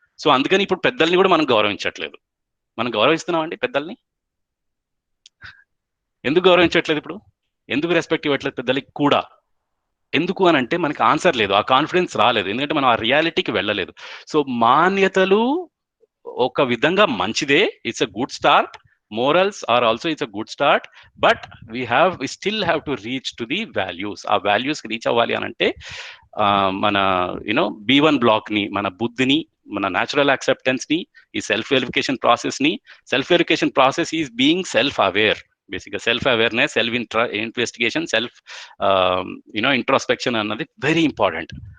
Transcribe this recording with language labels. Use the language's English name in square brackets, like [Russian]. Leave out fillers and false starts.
[Telugu] So అందుకని ఇప్పుడు పెద్దల్ని కూడా మనం గౌరవించట్లేదు. మనం గౌరవిస్తున్నాం అండి పెద్దల్ని? ఎందుకు గౌరవించట్లేదు? ఇప్పుడు ఎందుకు రెస్పెక్ట్ ఇవ్వట్లేదు పెద్దలకి కూడా? ఎందుకు అని అంటే మనకి ఆన్సర్ లేదు, ఆ కాన్ఫిడెన్స్ రాలేదు, ఎందుకంటే మనం ఆ రియాలిటీకి వెళ్ళలేదు. సో మాన్యతలు ఒక విధంగా మంచిదే, [English] It's a good start. morals are also it's a good start, but we still have to reach to the values. [Telugu] ఆ values కి రీచ్ అవ్వాలి అని అంటే మన B1 బ్లాక్ ని, మన బుద్ధిని, మన న్యాచురల్ యాక్సెప్టెన్స్ ని, ఈ [English] Self verification process ని, self verification process is being self aware. బేసిక్గా self awareness, self investigation, self introspection అన్నది very important.